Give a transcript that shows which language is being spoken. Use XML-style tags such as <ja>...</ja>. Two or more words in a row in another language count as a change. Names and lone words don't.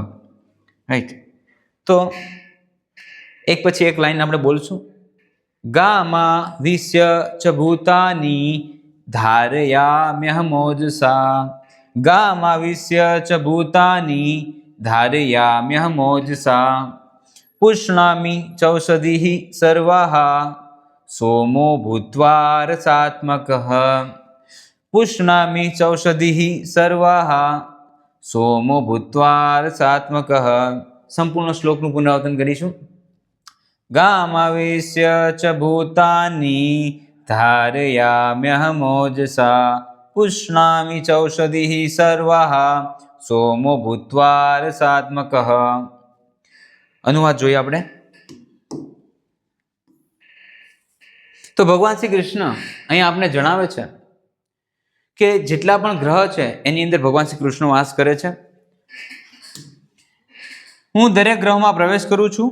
<gu>રાઈટ। તો એક પછી એક લાઈન આપણે બોલશું।</gu> <sa>गामाविश्य च भूतानि धारयाम्यहमोजसा गामाविश्य च भूतानि धारयाम्यहमोजसा पुष्णामि चौषधिः सर्वाः सोमो भूत्वा रसात्मकः पुष्णामि चौषधिः सर्वाः सोमो भूत्वा रसात्मकः।</sa> <gu>સંપૂર્ણ શ્લોકનું પુનરાવર્તન કરીશું।</gu> <sa>गामाविश्य च भूतानि धारयाम्यहमोजसा पुष्णामि चौषधिः सर्वाः सोमो भूत्वा रसात्मकः।</sa> <gu>अनुवाद જોઈએ આપણે। તો ભગવાન શ્રી કૃષ્ણ અહીં આપણે જણાવે છે કે જેટલા પણ ગ્રહ છે એની અંદર ભગવાન શ્રી કૃષ્ણ વાસ કરે છે। હું દરેક ગ્રહમાં પ્રવેશ કરું છું।</gu>